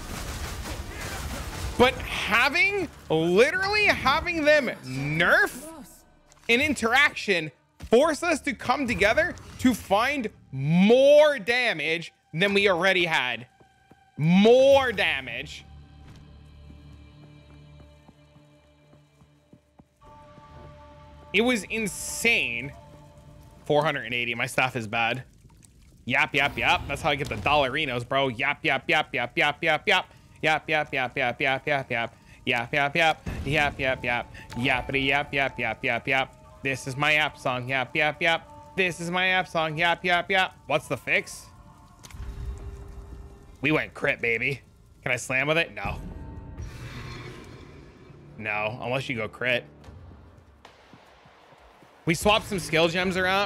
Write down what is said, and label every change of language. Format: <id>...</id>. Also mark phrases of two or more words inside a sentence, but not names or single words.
<en>But literally having them nerf an interaction force us to come together to find more damage than we already had. More damage. It was insane. 480. My stuff is bad. Yap, yap, yap. That's how I get the dollarinos, bro. Yap, yap, yap, yap, yap, yap, yap. Yap, yap, yap, yap, yap, yap, yap. Yap, yap, yap. Yap, yap, yap. Yappity, yap, yap, yap, yap, yap. This is my app song. Yap, yap, yap. This is my app song. Yap, yap, yap. What's the fix? We went crit, baby. Can I slam with it? No. No, unless you go crit. We swapped some skill gems around.</en>